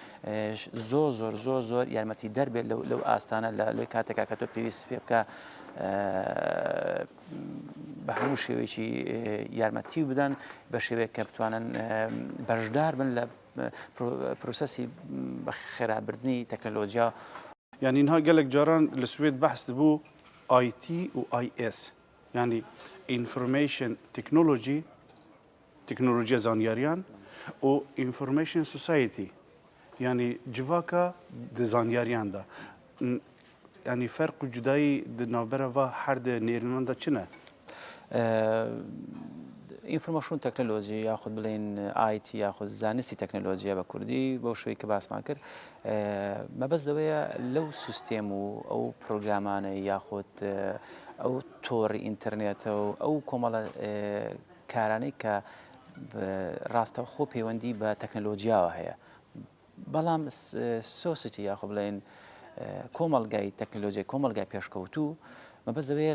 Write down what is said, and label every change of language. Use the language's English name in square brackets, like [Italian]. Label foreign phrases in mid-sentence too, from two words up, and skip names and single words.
[Central Kurdish] زۆر یارمەتی دەربێت لەو ئاستانە لەوەی کاتێکا کە تۆ پێویست پێ بکە بە هەموو شێوەیەکی یارمەتی بدەن بە شێوەیە کە بتوانن بەشدار بن لە پرۆسەسی خێرابردنی تەکنۆلۆژیا. [Kurdish] يعني إنها قالك جاران السويد بحث بو IT و IS يعني [English] Information Technology [Kurdish] تكنولوجيا زانياريان و [English] Information Society [Kurdish] يعني جواكا دزانياريان دا يعني فرق جداي دنابرا و حرد نيرمان دا چنه؟ [Central Kurdish] ئینفۆرماسیۆن تەکنۆلۆژی یاخود بڵێن ئایتی یاخود زانستی تەکنۆلۆژیە بە کوردی بەو شوەی کە باسمان کرد مەبەست دەوەیە لەو سیستێم و ئەو پرۆگرامانە یاخود ئەو تۆڕی ئینتەرنێتە و ئەو کۆمەڵە کارانەی کە ڕاستەوخۆ پەیوەندی بە تەکنۆلۆژیاوە هەیە بەڵام سۆسیتی یاخود بڵێن کۆمەڵگای تەکنۆلۆژی کۆمەڵگای پێشکەوتوو مەبەست دەوەیە